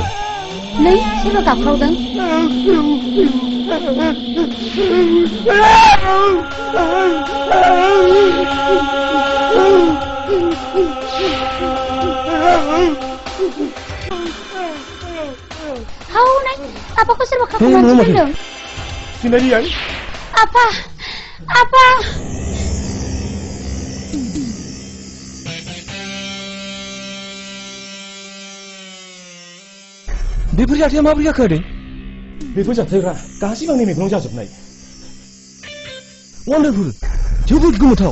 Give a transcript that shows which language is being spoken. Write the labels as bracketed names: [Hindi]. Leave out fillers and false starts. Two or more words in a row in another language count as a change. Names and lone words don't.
[Bodo] नै सोरबा गाबख्रावदों [Malay] Hau naik, apa kau serba kaku macam tu? Sendirian? Apa? Apa? [Bodo] बेफोर जाथाया माबोरै जाखो आदै बेफोर जाथायफ्रा गासिबो आंनि मेगनाव जाजोबनाय वान्डारफुल जोबोद गोमोथाव